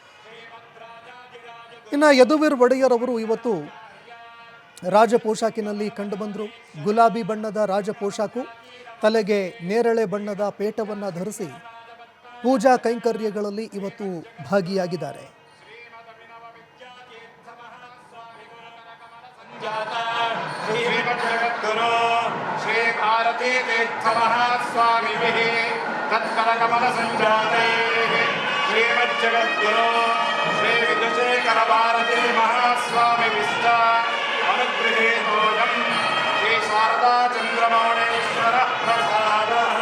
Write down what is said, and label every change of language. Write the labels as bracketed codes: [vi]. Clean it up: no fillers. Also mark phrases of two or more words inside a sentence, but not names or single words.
[kn] ಇನ್ನು ಯದುವೀರ್ ಒಡೆಯರ್ ಅವರು ಇವತ್ತು ರಾಜ ಪೋಷಾಕಿನಲ್ಲಿ ಕಂಡು ಬಂದರು. ಗುಲಾಬಿ ಬಣ್ಣದ ರಾಜ ಪೋಷಾಕು, ತಲೆಗೆ ನೇರಳೆ ಬಣ್ಣದ ಪೇಟವನ್ನು ಧರಿಸಿ ಪೂಜಾ ಕೈಂಕರ್ಯಗಳಲ್ಲಿ ಇವತ್ತು ಭಾಗಿಯಾಗಿದ್ದಾರೆ. [sa] श्री विदुशेखर भारती महास्वामी विष्ट अनुगृहीतोऽयं श्री शारदा चंद्रमौळीश्वर प्रसाद